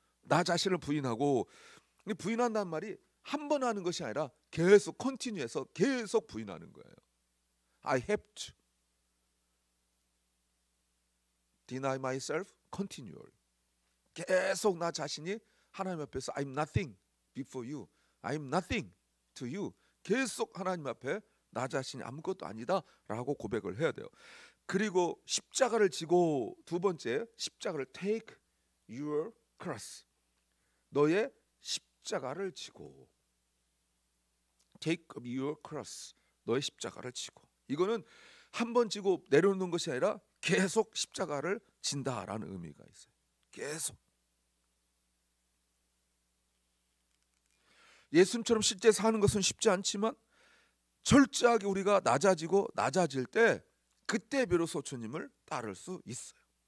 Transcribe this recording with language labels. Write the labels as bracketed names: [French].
[Korean] 나 자신을 부인하고. 부인한다는 말이 한 번 하는 것이 아니라 계속 컨티뉴해서 계속 부인하는 거예요. [English] I have to deny myself continually. [Korean] 계속 나 자신이 하나님 앞에서 [English] I'm nothing before you. I'm nothing to you. [Korean] 계속 하나님 앞에 나 자신이 아무것도 아니다 라고 고백을 해야 돼요. 그리고 십자가를 지고 두 번째 십자가를 [English] take your cross. [Korean] 너의 십자가를 지고 [English] take up your cross. [Korean] 너의 십자가를 지고. 이거는 한 번 지고 내려놓는 것이 아니라 계속 십자가를 진다라는 의미가 있어요. 계속. 예수님처럼 실제 사는 것은 쉽지 않지만 철저하게 우리가 낮아질 때 그때 비로소 주님을 따를 수 있어요.